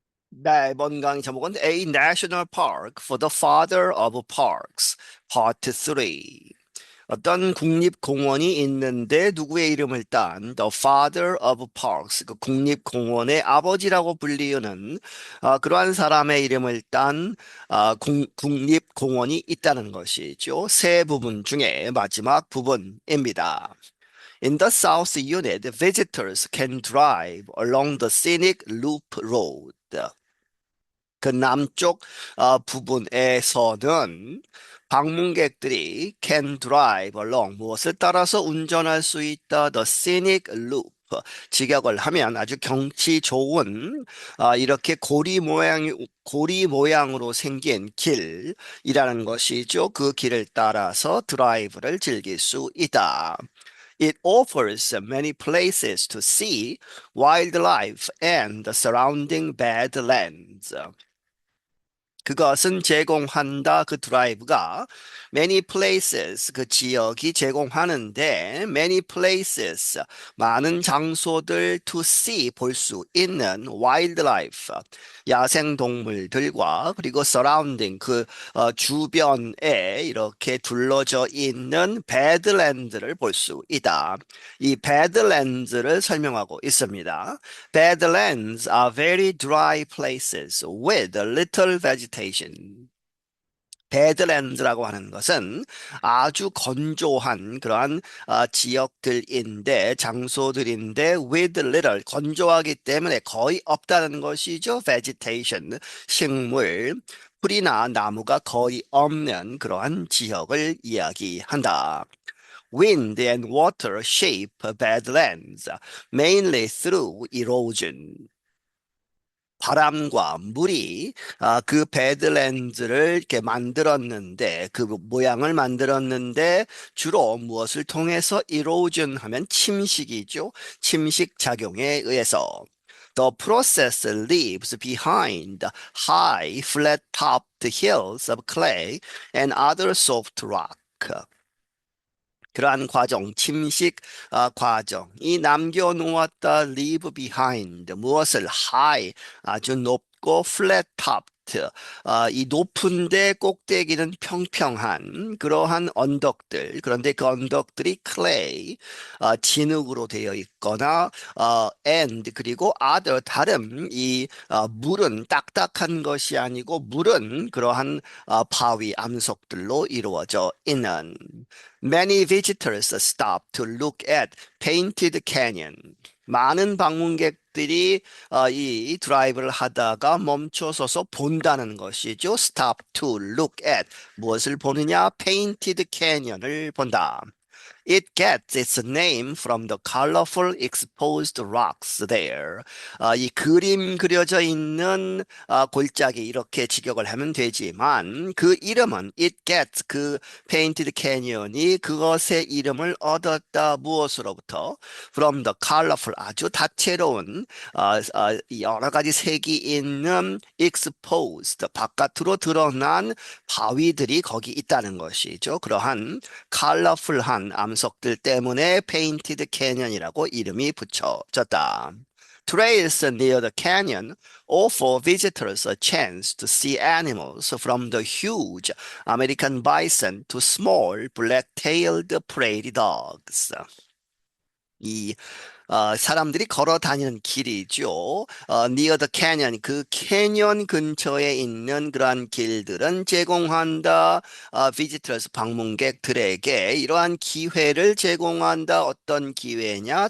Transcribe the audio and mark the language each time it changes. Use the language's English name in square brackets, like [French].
[Korean] 네, 이번 강의 제목은 [English] A National Park for the Father of Parks, Part 3. [Korean] 어떤 국립공원이 있는데 누구의 이름을 딴 The Father of Parks, 그 국립공원의 아버지라고 불리우는 그러한 사람의 이름을 딴 국립공원이 있다는 것이죠. 세 부분 중에 마지막 부분입니다. [English] In the South Unit, visitors can drive along the scenic loop road. [Korean] 그 남쪽 부분에서는 방문객들이 [English] can drive along [Korean] 무엇을 따라서 운전할 수 있다. [English] The scenic loop. [Korean] 직역을 하면 아주 경치 좋은 이렇게 고리 모양으로 생긴 길이라는 것이죠. 그 길을 따라서 드라이브를 즐길 수 있다. [English] It offers many places to see wildlife and the surrounding badlands. [Korean] 그것은 제공한다. 그 드라이브가 [English] many places [Korean] 그 지역이 제공하는데 many places 많은 장소들 [English] to see [Korean] 볼 수 있는 wildlife 야생 동물들과 그리고 surrounding 그 주변에 이렇게 둘러져 있는 badland를 볼 수 있다. 이 badlands를 설명하고 있습니다. [English] Badlands are very dry places with little vegetation. [Korean] 배드랜드라고 하는 것은 아주 건조한 그러한 지역들인데 장소들인데 [English] with little [Korean] 건조하기 때문에 거의 없다는 것이죠. vegetation 식물 풀이나 나무가 거의 없는 그러한 지역을 이야기한다. [English] Wind and water shape badlands mainly through erosion. [Korean] 바람과 물이 그 배드랜드를 이렇게 만들었는데 그 모양을 만들었는데 주로 무엇을 통해서 erosion 하면 침식이죠. 침식 작용에 의해서 [English] The process leaves behind high flat-topped hills of clay and other soft rock. [Korean] 그러한 과정, 침식 과정이 남겨놓았다. [English] leave behind [Korean] 무엇을 high 아주 높고 [English] flat topped [Korean] 이 높은데 꼭대기는 평평한 그러한 언덕들 그런데 그 언덕들이 clay 진흙으로 되어 있거나 and 그리고 other 다른 이 물은 딱딱한 것이 아니고 물은 그러한 바위 암석들로 이루어져 있는 [English] Many visitors stop to look at Painted Canyon. [Korean] 많은 방문객들이 이 드라이브를 하다가 멈춰서서 본다는 것이죠. [English] Stop to look at [Korean] 무엇을 보느냐? Painted Canyon을 본다. [English] It gets its name from the colorful exposed rocks there. [Korean] 이 그림 그려져 있는 골짜기 이렇게 직역을 하면 되지만 그 이름은 [English] it gets [Korean] 그 Painted Canyon이 그것의 이름을 얻었다. 무엇으로부터? [English] From the colorful [Korean] 아주 다채로운 여러 가지 색이 있는 exposed 바깥으로 드러난 바위들이 거기 있다는 것이죠. 그러한 컬러풀한 암석들 때문에 페인티드 캐년이라고 이름이 붙여졌다. [English] Trails near the canyon offer visitors a chance to see animals from the huge American bison to small black-tailed prairie dogs. [Korean] 이 사람들이 걸어 다니는 길이죠. [English] near the canyon, [Korean] 그 캐년 근처에 있는 그러한 길들은 제공한다. visitors, 방문객들에게 이러한 기회를 제공한다. 어떤 기회냐?